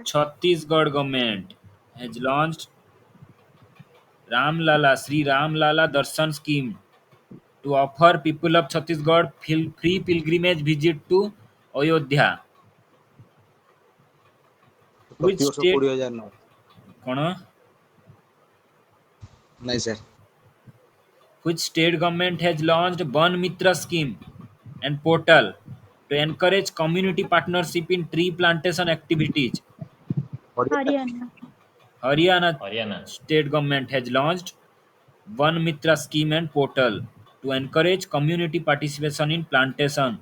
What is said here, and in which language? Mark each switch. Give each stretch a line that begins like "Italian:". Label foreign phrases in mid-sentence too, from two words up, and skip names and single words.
English: Chhattisgarh government has launched Ram Lala Sri Ram Lala Darshan scheme to offer people of Chhattisgarh free pilgrimage visit to Ayodhya. Which
Odia: ପ୍ରତିବର୍ଷ
English: state?
Odia: 20,000 ନବ। କଣ? ନାଇଁ ସାର୍।
English: Which state government has launched Ban Mitra scheme and portal to encourage community partnership in tree plantation activities? Haryana. Haryana Haryana. state government has launched Van Mitra scheme and portal to encourage community participation in plantation.